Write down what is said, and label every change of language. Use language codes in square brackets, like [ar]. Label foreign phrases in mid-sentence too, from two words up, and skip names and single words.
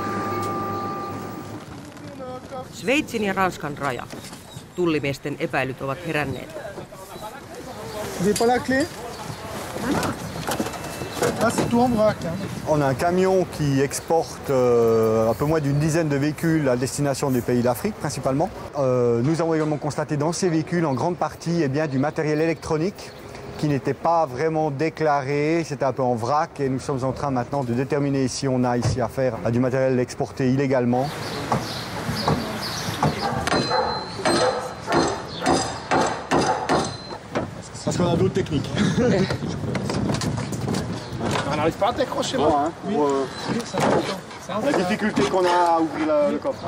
[fi] Sveitsin ja Ranskan raja. Tullimiesten epäilyt ovat heränneet. [fr] On a un camion qui exporte un peu moins d'une dizaine de véhicules à destination des pays d'Afrique principalement. Nous avons également constaté dans ces véhicules en grande partie du matériel électronique qui n'était pas vraiment déclaré, c'était un peu en vrac et nous sommes en train maintenant de déterminer si on a ici affaire à du matériel exporté illégalement. Parce qu'on a d'autres techniques. On n'arrive pas à décrocher moi, la difficulté qu'on a à ouvrir le coffre.